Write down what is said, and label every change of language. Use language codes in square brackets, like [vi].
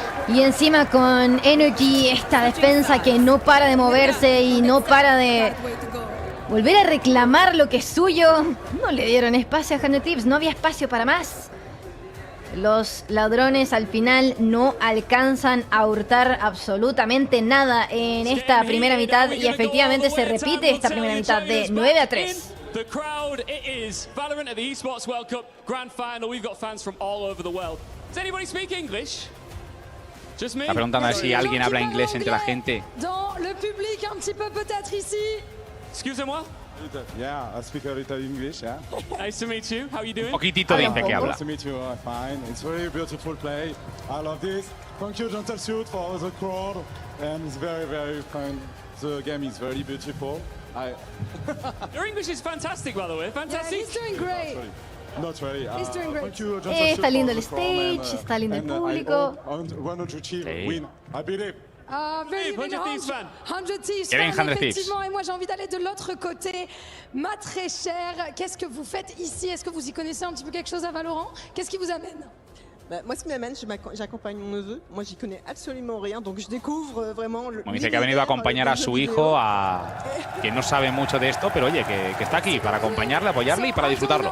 [es] Y encima con Energy, esta defensa que no para de moverse y no para de volver a reclamar lo que es suyo. No le dieron espacio a 100 Thieves, no había espacio para más. Los ladrones al final no alcanzan a hurtar absolutamente nada en esta primera mitad y efectivamente se repite esta primera mitad de 9-3. [en] The crowd, it is Valorant at the Esports World Cup Grand Final. We've got fans from all over the world. Does anybody speak English? [es] Está preguntando a ver si alguien habla inglés entre la gente. [fr] Dans le public un petit peu peut-être ici. Excusez-moi. [en] Yeah, I speak a little English, yeah. Nice to meet you. How are you doing? [es] Poquitito dice que habla. [en] Nice to meet you, fine. It's very beautiful play. I love this. Thank you, Gentle Suit, for the crowd. And it's very, very fun. The game is very beautiful. Your English is fantastic, by the way. Fantastic. Yeah, he's doing great. Not really. He's doing great. Thank you, [es] Está lindo el stage, está lindo el público. [en] I believe. Very big 100 Thieves Kevin, fan, 100 Thieves. [fr] effectivement, et moi j'ai envie d'aller de l'autre côté. Ma très chère, qu'est-ce que vous faites ici? Est-ce que vous y connaissez un petit peu quelque chose à Valorant? Qu'est-ce qui vous amène? Bah, moi, ce qui m'amène, j'accompagne mon neveu. Moi, j'y connais absolument rien, donc je découvre vraiment le. [es] Dice que ha venido a acompañar a su hijo, que no sabe mucho de esto, pero oye, que está aquí para acompañarle, apoyarle y para disfrutarlo.